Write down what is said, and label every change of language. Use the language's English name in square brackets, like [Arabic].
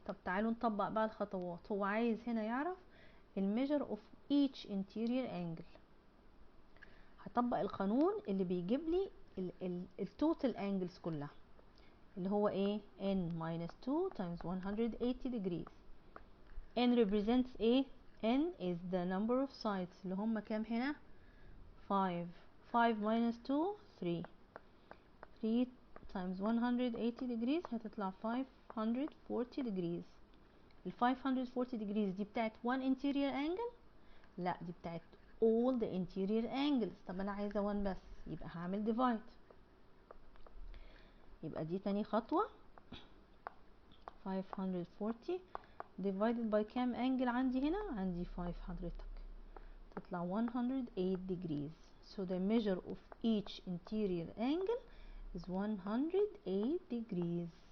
[Arabic] طب تعالوا نطبق بقى الخطوات. هو عايز هنا يعرف الميجر اوف [English] each interior angle. [Arabic] هطبق القانون اللي بيجيب لي التوتال انجلز كلها اللي هو ايه؟ [English] n minus 2 times 180 degrees. n represents ايه؟ n is the number of sides [Arabic] اللي هم كام هنا؟ [English] 5. 5 minus 2 3. 3 times 180 degrees هتطلع 540 degrees. ال 540 degrees دي بتاعت one interior angle؟ [Arabic] لا، دي بتاعت [English] all the interior angles. [Arabic] طب انا عايزة one بس، يبقى هعمل divide. يبقى دي تاني خطوة. 540 [English] divided by [Arabic] كام angle عندي هنا؟ عندي 5 حضرتك، تطلع 108 degrees. [English] So the measure of each interior angle is 108 degrees.